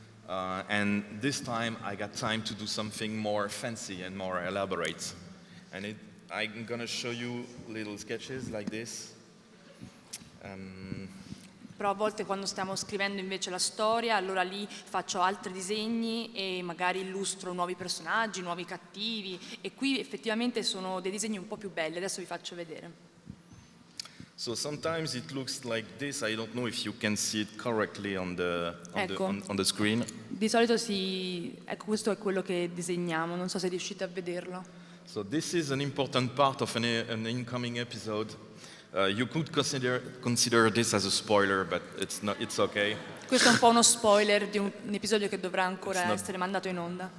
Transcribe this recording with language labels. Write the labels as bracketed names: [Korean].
[English] And this time I got time to do something more fancy and more elaborate. And I'm gonna show you little sketches like this. [Italian] Però a volte quando stiamo scrivendo invece la storia, allora lì faccio altri disegni e magari illustro nuovi personaggi, nuovi cattivi, e qui effettivamente sono dei disegni un po' più belli, adesso vi faccio vedere. [English] So sometimes it looks like this. I don't know if you can see it correctly on the screen. [Italian] Di solito ecco, questo è quello che disegniamo, non so se riuscite a vederlo. [English] So this is an important part of an incoming episode. You could consider this as a spoiler, but it's not. It's okay. [Italian] Questo è un po' uno spoiler di un episodio che dovrà ancora essere mandato in onda.